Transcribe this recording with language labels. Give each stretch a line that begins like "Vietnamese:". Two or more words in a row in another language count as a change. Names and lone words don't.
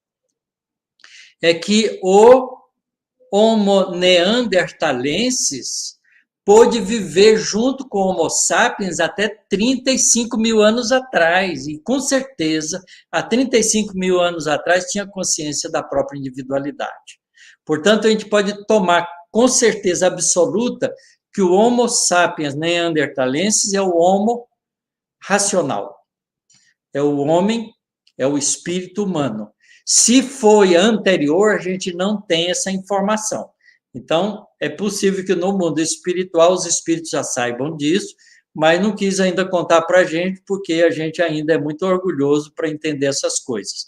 Portuguese: É que o Homo neanderthalensis pôde viver junto com o Homo sapiens até 35 mil anos atrás, e com certeza, há 35 mil anos atrás, tinha consciência da própria individualidade. Portanto, a gente pode tomar com certeza absoluta que o Homo sapiens neanderthalensis é o Homo racional, é o homem, é o espírito humano. Se foi anterior, a gente não tem essa informação. Então, é possível que no mundo espiritual os espíritos já saibam disso, mas não quis ainda contar para a gente, porque a gente ainda é muito orgulhoso para entender essas coisas.